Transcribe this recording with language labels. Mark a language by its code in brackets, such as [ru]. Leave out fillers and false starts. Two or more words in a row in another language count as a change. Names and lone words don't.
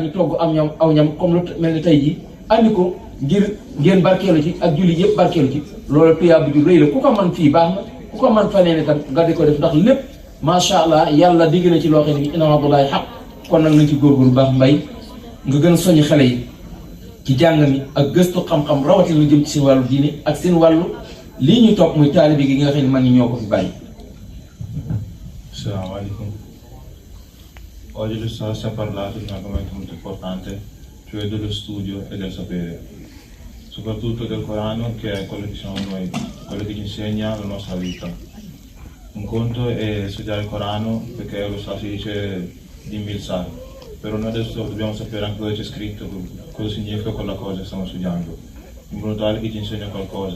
[wo] ñu togg aw ñam comme lu mel ni tey jii andi ko ngir ngeen barkeelu ci ak julli yëpp barkeelu ci loolu tuyaaba ju rëy la ku ko man fii baax na ku ko man faneen itam nga di ko def ndax lépp [ar] ما شاء الله [wo] yàlla digg na ci loo xam ne bi [ar] إن وعد الله حق [wo] kon nag nañ ci góorgóorlu baax mbay nga gën a soññ xale yi ci jàng mi ak gëstu xam-xam rawatina lu jëm ci seen wàllu diine ak seen wàllu lii ñuy topp muy taalibe gi nga xam ne man ñi ñoo ko fi bàyyi. [ar] السلام عليكم. [it] Oggi l'Ustav ci ha parlato di un argomento molto importante, cioè dello studio e del sapere, soprattutto del Corano, che è quello che siamo noi, quello che ci insegna la nostra vita. Un conto è studiare il Corano, perché lo si dice dimmi il sai, però noi adesso dobbiamo sapere anche cosa c'è scritto, cosa significa quella cosa che stiamo studiando, in modo tale che ci insegna qualcosa.